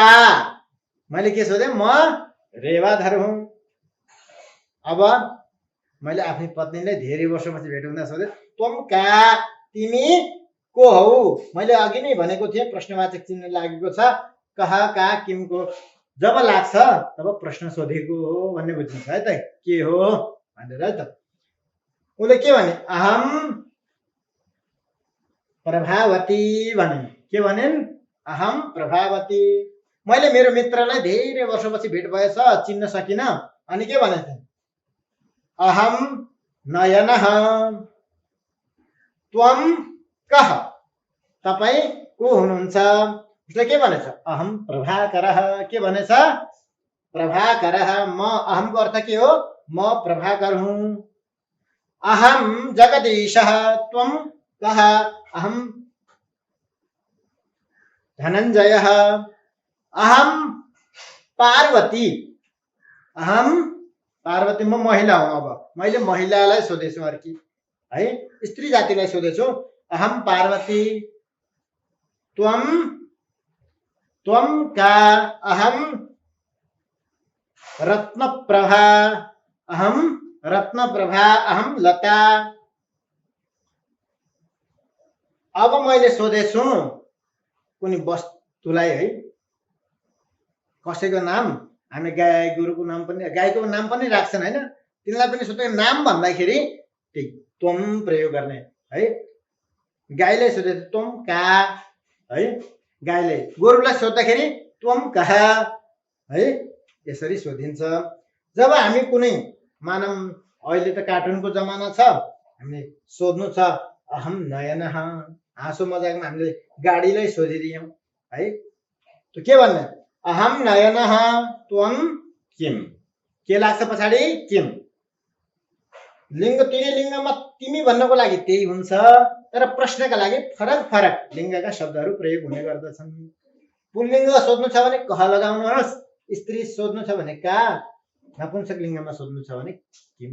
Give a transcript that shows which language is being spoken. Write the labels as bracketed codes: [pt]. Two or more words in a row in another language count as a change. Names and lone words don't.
[ne] मैले के सोधेँ, म रेवाधर हुँ। अब मैले आफ्नी पत्नीलाई धेरै वर्षपछि भेट हुँदा सोधेँ, [sa] त्वम का [ne] तिमी को हौ। मैले अघि नै भनेको थिएँ प्रश्नवाचक चिन्ह लागेको छ, कह का किमको जब लाग्छ तब प्रश्न सोधेको हो भन्ने बुझिन्छ है त, के हो भनेर है त। उसले के भने, [sa] अहम प्रभावती [ne] भने। के भनिन्, [sa] अहम प्रभावती। [ne] मैले मेरो मित्रलाई धेरै वर्षपछि भेट भएछ, चिन्न सकिन। अनि के भनेको थिएँ, [sa] अहम नयनः त्वम कः [ne] तपाईँ को हुनुहुन्छ। उसले के भनेछ, [sa] अहम प्रभाकरः। [ne] के भनेछ, प्रभाकरः। म, अहमको अर्थ के हो, म प्रभाकर हुँ। [sa] अहम जगदीशः त्वम कः अहम धनञ्जयः। अहम पार्वती। अहम पार्वती, [ne] म महिला हुँ। अब मैले महिलालाई सोधेछु अर्की है, स्त्री जातिलाई सोधेछु, [sa] अहम पार्वती त्वम त्वम का अहम रत्नप्रभा। अहम रत्नप्रभा अहम लता। [ne] अब मैले सोधेछु कुनै वस्तुलाई है, कसैको नाम, हामी गाई गोरुको नाम पनि, गाईको नाम पनि राख्छन् होइन, तिनीलाई पनि सोधेको नाम भन्दाखेरि त्यही त्वम प्रयोग गर्ने है। गाईलाई सोधे [sa] त्वम का [ne] है, गाईले। गोरुलाई सोद्धाखेरि [sa] त्वम कः [ne] है, यसरी सोधिन्छ। जब हामी कुनै मानव, अहिले त कार्टुनको जमाना छ, हामीले सोध्नु छ [sa] अहम नयनः, [ne] हाँसो मजाकमा हामीले गाडीलाई सोधिदियौँ है। त के भन्ने, [sa] अहम नयनः त्वम किम। [ne] के लाग्छ पछाडि, किम। लिङ्ग तिनै लिङ्गमा तिमी भन्नको लागि त्यही हुन्छ, तर प्रश्नका लागि फरक फरक लिङ्गका शब्दहरू प्रयोग हुने गर्दछन्। पुल्लिङ्ग सोध्नु छ भने कह लगाउनुहोस्, स्त्री सोध्नु छ भने का, नपुंसक लिङ्गमा सोध्नु छ भने किम।